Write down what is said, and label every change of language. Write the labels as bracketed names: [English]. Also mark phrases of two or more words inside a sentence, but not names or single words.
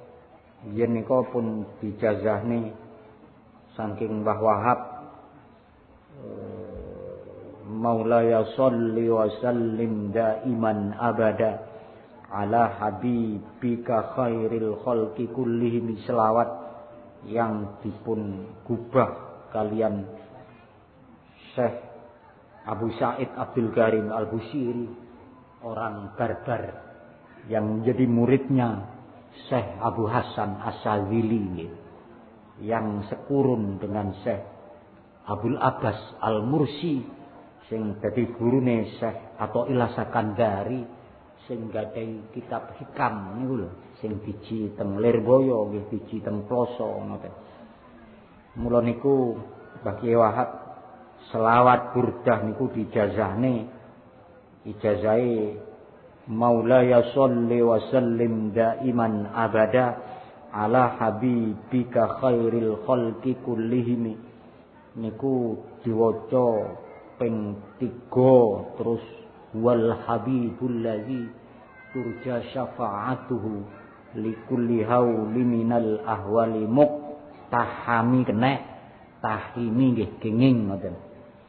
[Javanese] Yen nika pun dijazahne saking Mbah Wahab [Arabic] مولاي صل وسلم دائما أبدا على حبيبك خير الخلق كلهم, [Javanese] selawat yang dipun gubah kalian Syekh Abu Sa'id Abdul Karim Al-Busiri, [Indonesian] orang Barbar yang menjadi muridnya Syekh Abu Hasan As-Sadzili yang sekurun dengan [Javanese] Syekh Abdul Abbas Al-Mursi sing dadi gurune Syekh Athaillah Sakandari sing gadhahi kitab hikam niku lho sing biji teng Lirboyo nggih biji teng Ploso ngoten. Mula niku Bagi Wahab selawat burdah niku dijazahne ijazahe [Arabic] مولاي صل وسلم دائما أبدا على حبيبك خير الخلق كلهم. [Javanese] Niku diwaca ping 3 terus [Arabic] والحبيب الذي ترجى شفاعته لكل هول من الأهوال مقتحم [Javanese] kena tahimi nggih kenging ngoten.